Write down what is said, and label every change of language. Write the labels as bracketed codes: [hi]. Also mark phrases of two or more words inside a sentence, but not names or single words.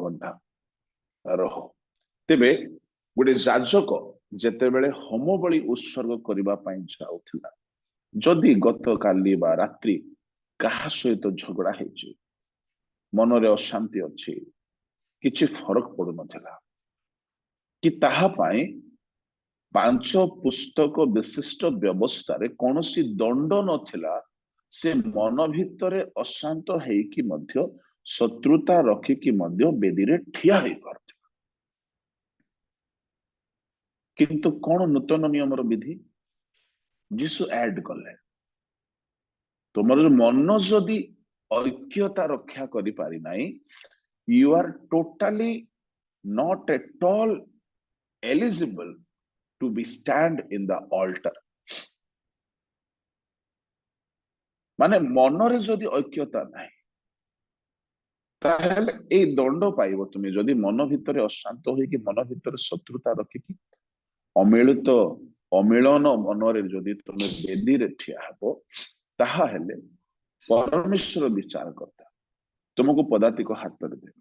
[or] ଘଣ୍ଟା ରହୋ ତେବେ ଗୋଟେ ଯାଜକ ଯେତେ ବେଳେ ହୋମ ବଳି ଉତ୍ସର୍ଗ କରିବା ପଇ ଯାଉଥିଲା ଯଦି ଗତ କାଲି ବା ରାତ୍ରି କାହା ସହିତ ଝଗଡ଼ା ହେଇଛି ମନରେ ଅଶାନ୍ତି ଅଛି କିଛି ଫରକ ପଡୁନଥିଲା କି ତାହା ପାଇଁ 5 ପୁସ୍ତକ ବିଶିଷ୍ଟ ବ୍ୟବସ୍ଥାରେ କୌଣସି ଦଣ୍ଡ ନଥିଲା। ସେ ମନ ଭିତରେ ଅଶାନ୍ତ ହେଇକି ମଧ୍ୟ ଶତ୍ରୁତା ରଖିକି ମଧ୍ୟ ବେଦୀରେ ଠିଆ ହେଇପାରୁଥିଲା। କିନ୍ତୁ କଣ ନୂତନ ନିୟମର ବିଧି ଯୀଶୁ ଆଡ କଲେ, ତୁମର ମନ ଯଦି ଐକ୍ୟତା ରକ୍ଷା କରିପାରି ନାହିଁ, [en] you are totally not at all eligible to be stand in the altar। [or] ମାନେ ମନରେ ଯଦି ଐକ୍ୟତା ନାହିଁ ତାହେଲେ ଏଇ ଦଣ୍ଡ ପାଇବ ତୁମେ। ଯଦି ମନ ଭିତରେ ଅଶାନ୍ତ ହୋଇକି ମନ ଭିତରେ ଶତ୍ରୁତା ରଖିକି ଅମିଳନ ମନରେ ଯଦି ତୁମେ ବେଦୀରେ ଠିଆ ହେବ, ତାହା ହେଲେ ପରମେଶ୍ୱର ବିଚାର କରିଥା ତୁମକୁ ପଦାତିକ ହାତରେ ଦେବେ।